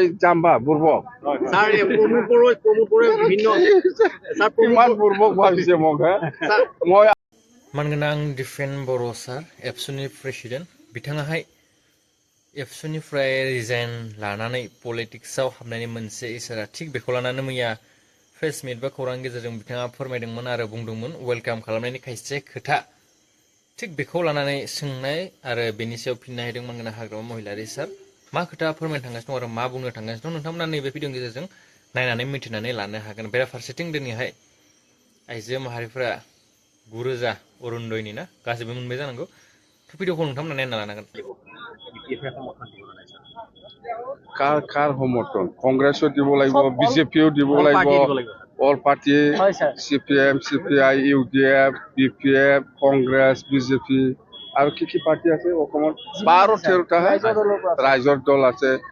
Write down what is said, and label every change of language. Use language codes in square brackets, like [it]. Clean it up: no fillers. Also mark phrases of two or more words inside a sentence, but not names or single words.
[as] জাম্বা বুৰ্বক স্যার প্রমুখ বিভিন্ন স্যার কিমান বুৰ্বক ভাবিছে মোক মই [brx] मानगोनां दिफेन बर' सार एबसुनि प्रेसिडेन्ट बिथाङाहाय एबसुनिफ्राय रिजाइन लानानै पलिटिक्सआव हाबनायनि मोनसे इसारा थिग बेखौ लानानै मैया प्रेस मिट बा खौरां गेजेरजों बिथाङा फोरमायदोंमोन आरो बुंदोंमोन वेलकाम खालामनायनि खायसे खोथा थिग बेखौ लानानै सोंनाय आरो बेनि सायाव फिननाय होदों मानगोनां हाग्रामा महिलारि सार मा खोथा फोरमायनो थांगासिनो दं आरो मा बुंनो थांगासिनो दं नोंथांमोना नैबे भिडिअनि गेजेरजों नायनानै मिथिनानै लानो हागोन बेराफारसेथिं दिनैहाय आइजो माहारिफोरा 9,000 अरुणोदयनि ना गासिबो मोनबाय जानांगौ भिडिअखौ नोंथांमोना नायना लानांगोन [as] কাৰ সমৰ্থন কংগ্ৰেছও দিব লাগিব বিজেপিও দিব লাগিব অল পাৰ্টি CPM CPI UDF BPF কংগ্ৰেছ বিজেপি আৰু কি পাৰ্টি আছে অসমত 12-13টা ৰাইজৰ দল আছে